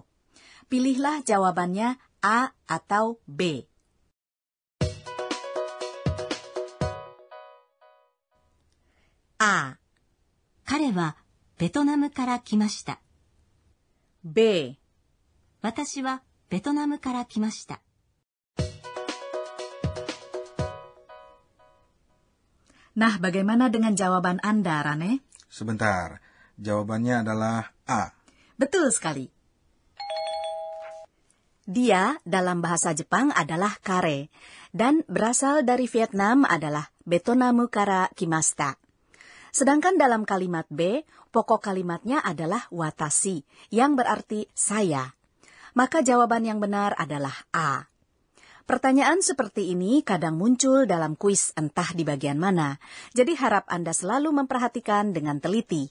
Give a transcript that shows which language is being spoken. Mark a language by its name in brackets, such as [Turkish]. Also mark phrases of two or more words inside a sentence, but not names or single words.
[Indonesian] Pilihlah jawabannya A atau B. A. [Japanese] 彼はベトナムから来ました。 [Indonesian] B. [Japanese] 私はベトナムから来ました。 [Indonesian] Nah, bagaimana dengan jawaban Anda, Rane? Sebentar, jawabannya adalah A. Betul sekali. Dia dalam bahasa Jepang adalah kare, dan berasal dari Vietnam adalah [Japanese] ベトナムから来ました. [Indonesian] Sedangkan dalam kalimat B, pokok kalimatnya adalah watashi, yang berarti saya. Maka jawaban yang benar adalah A. Pertanyaan seperti ini kadang muncul dalam kuis entah di bagian mana, jadi harap Anda selalu memperhatikan dengan teliti.